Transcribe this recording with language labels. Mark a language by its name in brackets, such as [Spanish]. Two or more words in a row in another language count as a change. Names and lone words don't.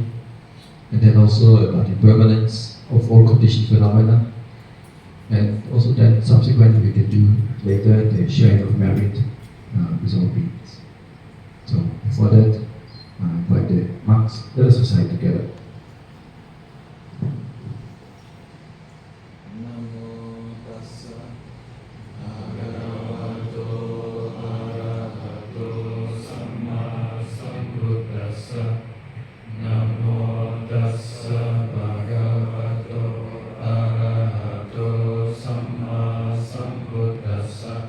[English] And then also about the impermanence of all conditioned phenomena. And also then subsequently we can do later the sharing of merit with all beings. So before that, I invite the monks, let us recite together. [Pali] Namo tassa bhagavato arahato samma sambuddhassa. Namo tassa bhagavato arahato samma sambuddhassa.